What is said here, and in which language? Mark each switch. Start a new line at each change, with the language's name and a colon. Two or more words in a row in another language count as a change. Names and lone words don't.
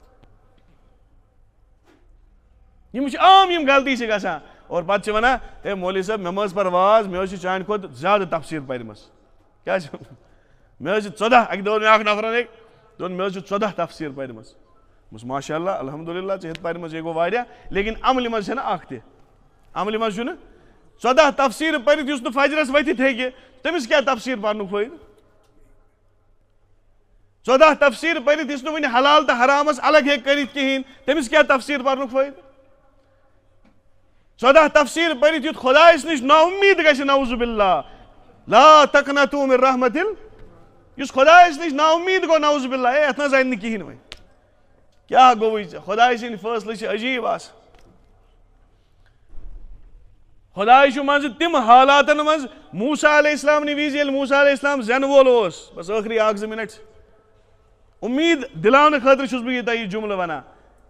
Kashmiri: یِم چھِ عام یِم غلطی چھِ گژھان اور پتہٕ چھِ ونان ہے مولوی صٲب مےٚ مہ حظ پَر واز مےٚ حظ چھِ چانہِ کھۄتہٕ زیادٕ تفسیٖر پرِمٕژ کیٛاہ چھِ مےٚ حظ چھِ 14 اکہِ دۄہ ووٚن مےٚ اکھ نفرن أکۍ دوٚپُن مےٚ حظ چھِ 14 تفسیٖر پرِمٕژ دوٚپمَس
Arabic: ماشاء اللہ الحمدُاللہ
Kashmiri: ژےٚ چھَتھ پرِمٕژ یے گوٚو واریاہ لیکن عملہِ منٛز چھَنہٕ اکھ تہِ عملہِ منٛز چھُنہٕ 14 تفسیٖر پٔرِتھ یُس نہٕ فجرس ؤتھِتھ ہیٚکہِ تٔمِس کیٛاہ تفسیٖر پرنُک فٲیدٕ 14 تفسیٖر پٔرِتھ یُس نہٕ وُنہِ حلال تہٕ حرامس الگ ہیٚکہِ کٔرِتھ کِہینۍ تٔمِس کیٛاہ تفسیٖر پرنُک فٲیدٕ 14 تفسیٖر پٔرِتھ یُتھ خۄدایس نِش نا اُمید گژھِ
Arabic: نعوذ باللہ لا تقنطوا من رحمت
Kashmiri: یُس خۄدایس نِش نا اُمید گوٚو
Arabic: نعوذ باللہ
Kashmiri: ہے یتھ نہ حظ اَنہِ نہٕ کِہینۍ وۄنۍ کیٛاہ گوٚوُے ژےٚ خۄداے سٕنٛدۍ فٲصلہٕ چھِ عجیٖب آسان خۄداے چھُ منٛزٕ تِم حالاتن منٛز موٗسا
Arabic: علیہ السلام
Kashmiri: نہِ وِزِ ییٚلہِ موٗسا
Arabic: علیہ السلام
Kashmiri: زینہٕ وول اوس بس ٲخری 1-2 منٹ اُمید دِلاونہٕ خٲطرٕ چھُس بہٕ یہِ تۄہہِ یہِ جملہٕ ونان